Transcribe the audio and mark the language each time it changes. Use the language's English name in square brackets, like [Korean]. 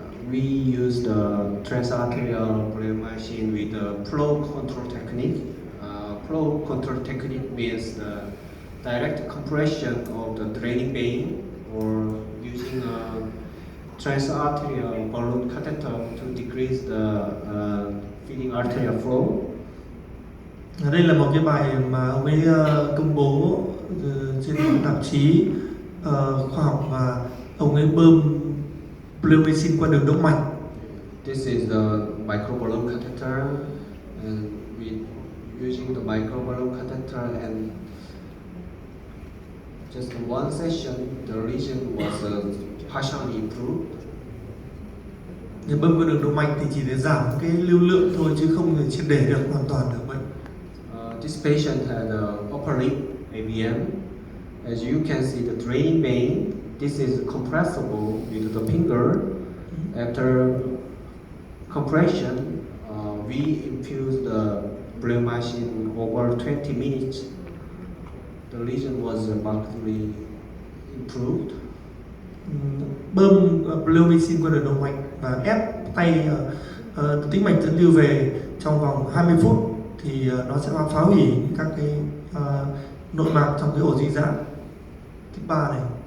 [English] We used transarterial bleomycin with the flow control technique. Flow control technique means the direct compression of the draining vein, or using a transarterial balloon catheter to decrease the feeding arterial flow. [Vietnamese] Đây là một cái bài mà ông ấy công bố trên một tạp chí khoa học, và ông ấy bơm bleomycin qua đường động mạch. [English] This is the microballoon catheter, and we using the microballoon catheter, and just one session, the lesion was partially improved. [Vietnamese] Nếu bơm qua đường động mạch thì chỉ để giảm cái lưu lượng thôi chứ không thể triệt để được hoàn toàn được bệnh. [English] This patient had upper lip AVM. As you can see, the draining vein, this is compressible with the finger. After compression, we infused the bleomycin over 20 minutes. The lesion was markedly improved. [Vietnamese] Bơm bleomycin qua đường động mạch và ép tay tĩnh mạch dẫn lưu về trong vòng 20 phút thì nó sẽ phá hủy các cái nội mạc trong cái ổ dị dạng type 3 này.